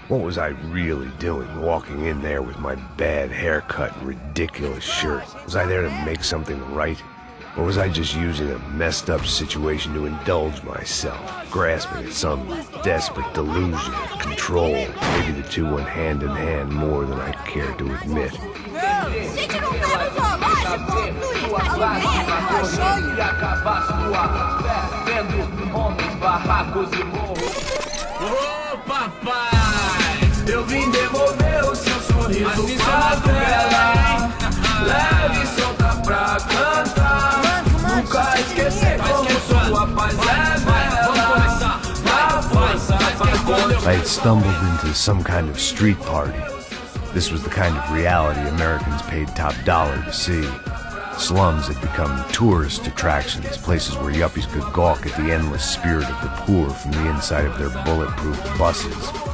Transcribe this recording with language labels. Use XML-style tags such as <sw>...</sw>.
<en>What was I really doing, walking in there with my bad haircut and ridiculous shirt? Was I there to make something right? Or was I just using a messed up situation to indulge myself, grasping at some desperate delusion of control? Maybe the two went hand in hand more than I cared to admit.</en> <pt>Gente, não tá no zoológico! Luiz, tá de merda, Ô papai, eu vim devolver o seu sorriso favela. Leve e solta pra cantar. Nunca esquecer como sua paz é bela. Na força pra continuar.</pt> <en>I had stumbled into some kind of street party. This was the kind of reality Americans paid top dollar to see. Slums had become tourist attractions, places where yuppies could gawk at the endless spirit of the poor from the inside of their bulletproof buses.</en>